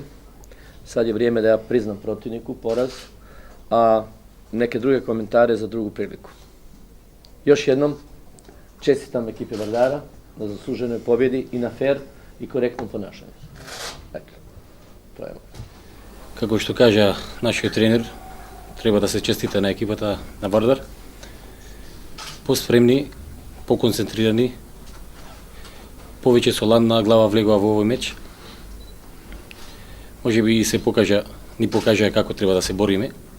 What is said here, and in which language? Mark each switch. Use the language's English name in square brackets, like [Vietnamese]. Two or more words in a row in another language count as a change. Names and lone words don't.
[Serbian] Sad je vrijeme da ja priznam protivniku poraz, a neke druge komentare za drugu priliku. Još jednom, čestitam ekipe Vardara na zasluženoj pobjedi i na fair i korektnom ponašanju. Eto, to je. [Macedonian] Како што кажа нашиот тренер, треба да се честита на екипата на Вардар. Поспремни, поконцентрирани, повеќе со ладна глава влегува во овој меч. Може би ни покажа како треба да се бориме.